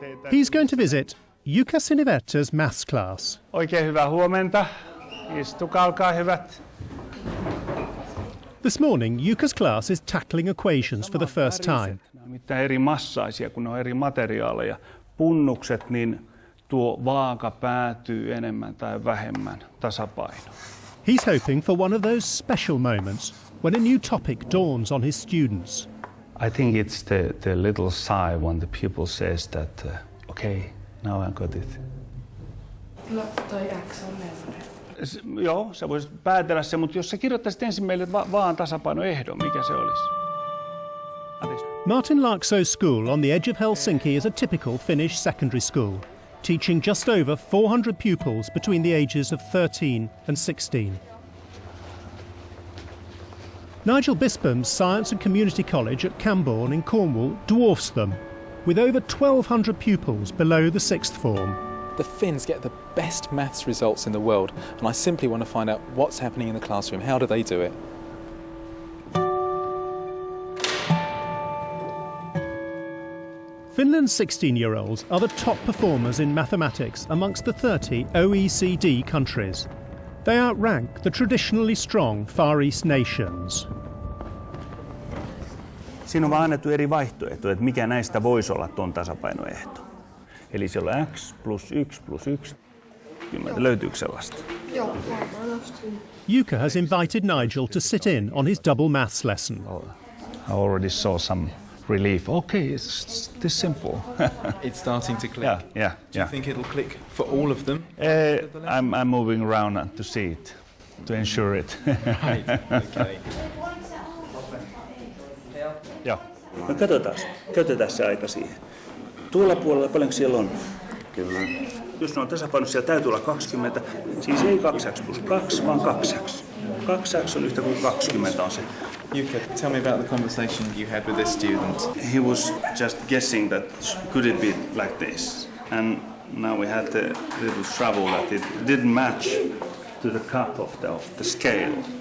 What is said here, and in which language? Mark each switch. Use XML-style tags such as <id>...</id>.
<en>He's going to visit Jukka Siniverta's maths class.</en> <fi>Oikein hyvää huomenta. Istukaa, olkaa hyvät.</fi> <en>This morning, Jukka's class is tackling equations for the first time.</en> <fi>Mitä eri massaisia, kun ne on eri materiaaleja. Punnukset, niin tuo vaaka päätyy enemmän tai vähemmän tasapainoon.</fi> <en>He's hoping for one of those special moments when a new topic dawns on his students. I think it's the little sigh when the pupil says that, okay, now I got it.</en> <fi>No, toi X on neljännen. Joo, sä voisit päätellä se, mutta jos sä kirjoittaisit ensin meille vaan tasapainoehdon, mikä se olisi?</fi> <en>Martin Laakso's school on the edge of Helsinki is a typical Finnish secondary school, teaching just over 400 pupils between the ages of 13 and 16. Nigel Bispham's Science and Community College at Camborne in Cornwall dwarfs them, with over 1,200 pupils below the sixth form. The Finns get the best maths results in the world, and I simply want to find out what's happening in the classroom. How do they do it? Finland's 16-year-olds are the top performers in mathematics amongst the 30 OECD countries. They outrank the traditionally strong Far East nations.</en> <fi>Siinä on vaan annettu eri vaihtoehtoja, että mikä näistä voisi olla tuon tasapainoehto. Eli siellä on x plus 1 plus 1. Löytyykö sellaista? Joo, varmaan ostin.</fi> <en>Jukka has invited Nigel to sit in on his double maths lesson. I already saw some relief. Okay, it's this simple. It's starting to click. Yeah. Do you think it'll click for all of them? I'm moving around to see it, to ensure it. Right, okay.</en> <fi>Joo. No katsotaan, käytetään se aika siihen. Tuolla puolella, paljonko siellä on? Kyllä. Jos ne on tasapainossa, siellä täytyy olla 20. Siis ei 2x plus 2, vaan 2x. 2x on yhtä kuin 20 on se.</fi> <en>Jukka, tell me about the conversation you had with this student. He was just guessing that could it be like this? And now we had the little trouble that it didn't match to the cup of the scale.</en>